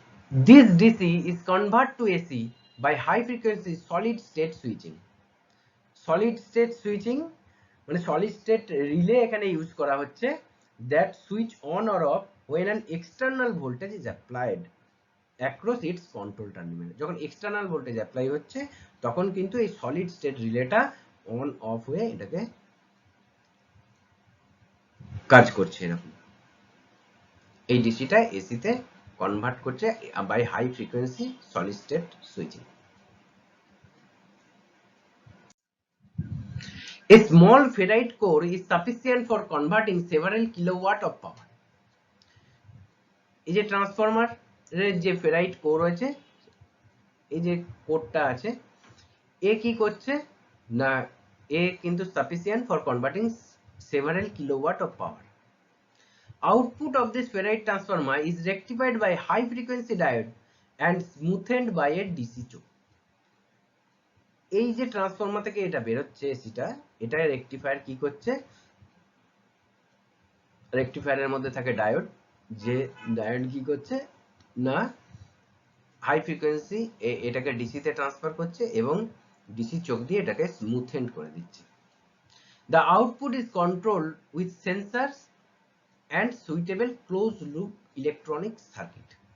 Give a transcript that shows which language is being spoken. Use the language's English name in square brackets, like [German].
[English] This DC is converted to AC by high frequency solid state switching. Solid state switching [Bangla] মানে [English] solid state relay [Bangla] এখানে use করা হচ্ছে, [English] that switch on or off when an external voltage is applied across its control terminal. [Bangla] যখন external voltage apply হচ্ছে তখন কিন্তু এই solid state রিলেটা on of হয়ে এটাকে কাজ করছে। এরকম এই ডিসিটা এসিতে কনভার্ট করছে [English] By high frequency solid state switching. A small ferrite core is sufficient for converting several kilowatt of power. [Bangla] এই যে ট্রান্সফরমার এর যে ফেরাইট কোর রয়েছে, এই যে কোরটা আছে, এ কি করছে না এ কিন্তু [English] Sufficient for converting several kilowatt of power. Output of this ferrite transformer is rectified by high frequency diode and smoothened by a DC choke. [Bangla] এই যে ট্রান্সফরমার থেকে এটা বের হচ্ছে এসিটা, এটা রেকটিফায়ার কি করছে, রেকটিফায়ারের মধ্যে থাকে ডায়োড, যে ডায়োড কি করছে না হাই ফ্রিকোয়েন্সি এটাকে ডিসি তে ট্রান্সফার করছে এবং ডিসি চোক দিয়ে এটাকে স্মুথেন্ড করে দিচ্ছে। [English] The output is controlled with sensors and suitable closed loop electronic circuit.